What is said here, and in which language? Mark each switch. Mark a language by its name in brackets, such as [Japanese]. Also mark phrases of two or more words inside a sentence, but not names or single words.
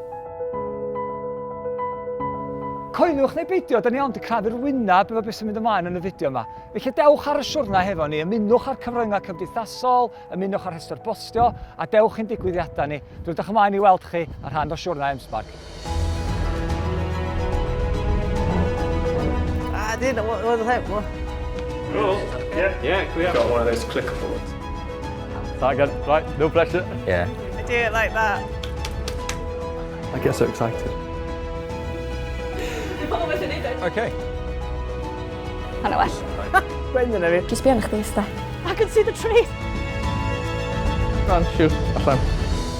[Welsh] Coelwch neu beidio, da ni ond i crafu'r wyneb efo beth sy'n mynd ymlaen yn y fideo yma. Felly dewch ar y siwrna hefo ni, ymunwch ar cyfryngau cymdeithasol, ymunwch ar rhestr postio a dewch i'n digwyddiadau ni. Dwi'n edrych ymlaen i weld chi ar rhan o siwrna M-SParc. [English] I didn't know what the heck was. Oh, yeah, we have got one of those clickable ones. That good? Right, no pressure. Yeah. I do it like that. I get so excited. Okay. Hanna well. Brendan, have you? Just be on [Welsh] chdi, ista. [English] I can see the tree! Go on, shoot, [Welsh] allan.